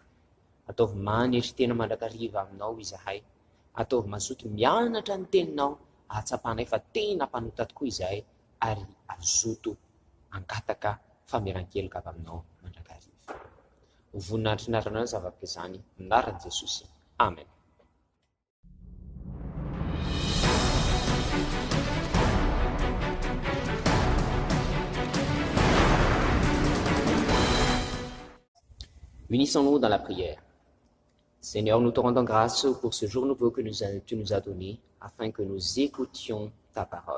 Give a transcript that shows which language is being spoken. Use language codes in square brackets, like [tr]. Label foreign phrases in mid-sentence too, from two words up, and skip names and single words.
[mg] Ataovy manetry tena mandrakariva aminao izahay, ataovy mazoto mianatra ny teninao, ahatsapanay fa tena mpanota tokoa izahay ary azoto angataka famelan-keloka avy aminao mandrakariva. Ho voninahitry ny aranao zavavaka izany anaran'i Jesosy. Amen. [fr] Unissons-nous dans la prière. Seigneur, nous te rendons grâce pour ce jour nouveau que tu nous as donné, afin que nous écoutions ta parole.